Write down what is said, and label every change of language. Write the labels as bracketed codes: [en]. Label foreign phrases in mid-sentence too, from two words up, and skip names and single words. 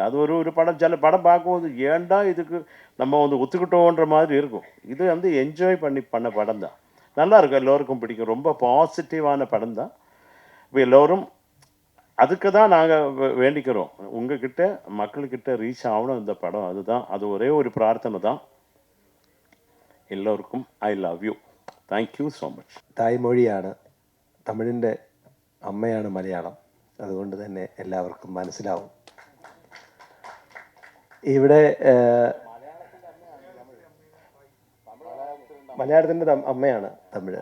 [ta] அது ஒரு படம், சில படம் பார்க்கும்போது ஏன்டா இதுக்கு நம்ம வந்து ஒத்துக்கிட்டோன்ற மாதிரி இருக்கும். இது வந்து என்ஜாய் பண்ண படம் தான், நல்லா இருக்கும், எல்லோருக்கும் பிடிக்கும். ரொம்ப பாசிட்டிவான படம் தான். இப்போ எல்லோரும் அதுக்கு தான் நாங்கள் வேண்டிக்கிறோம், உங்ககிட்ட மக்கள்கிட்ட ரீச் ஆகணும் இந்த படம். அதுதான், அது ஒரே ஒரு பிரார்த்தனை தான். [ml] എല്ലവർക്കും [en] I love you. thank you so much. [ml] തായ്മൊഴിയാണ്, തമിഴിൻ്റെ അമ്മയാണ് മലയാളം, അതുകൊണ്ട് തന്നെ എല്ലാവർക്കും മനസ്സിലാവും. ഇവിടെ മലയാളത്തിൻ്റെ അമ്മയാണ് തമിഴ്.